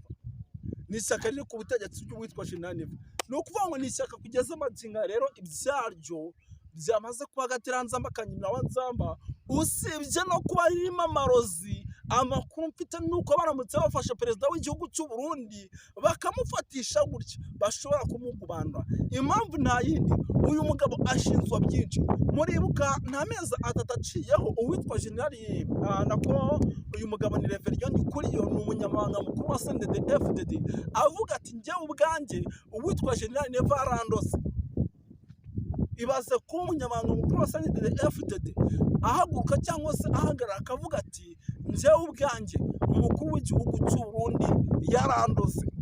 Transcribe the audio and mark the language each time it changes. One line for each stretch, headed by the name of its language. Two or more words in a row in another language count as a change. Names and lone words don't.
Kinyarwanda: Ni ishyaka riri ku butegetsi ry'uwitwa General Neva. Ni ukuvuga ngo ni ishyaka kugeza amagingo rero ibyaryo byamaze kuba gatiranzamba kanyina wanzamba, usibye no kuba ririmo amarozi. Amakuru mfite nuko baramutse bafashe perezida w'igihugu cy'u Burundi bakamufatisha gutya bashobora kumugubandwa. Impamvu nta yindi, uyu mugabo ashinzwa byinshi. Muribuka nta meza atataciyeho uwitwa General nako uyu mugabo ni Reverien Ndikuriyo, ni umunyamabanga mukuru wa CNDD-FDD, avuga ati njyewe ubwanjye uwitwa General Neva arandose. Ibaze ko umunyamabanga mukuru wa CNDD-FDD ahaguruka cyangwa se ahagarara akavuga ati njyewe ubwanjye umukuru w'igihugu cy'u Burundi yarandose.